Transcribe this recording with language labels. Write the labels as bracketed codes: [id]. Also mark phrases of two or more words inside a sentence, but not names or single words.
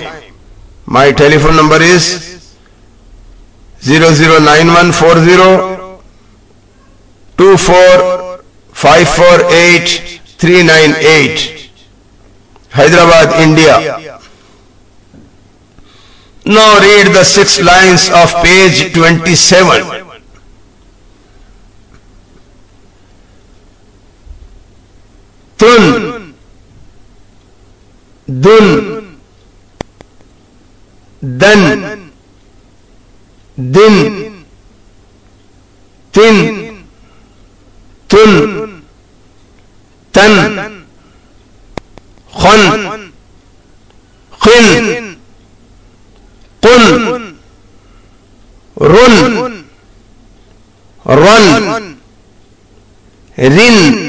[en] My telephone number is 009140 24548 398, Hyderabad, India. Now read the 6 lines of page 27. Tun, dun, dan, din, tin, tun, tan, khun, khin, qun, run, run, rin.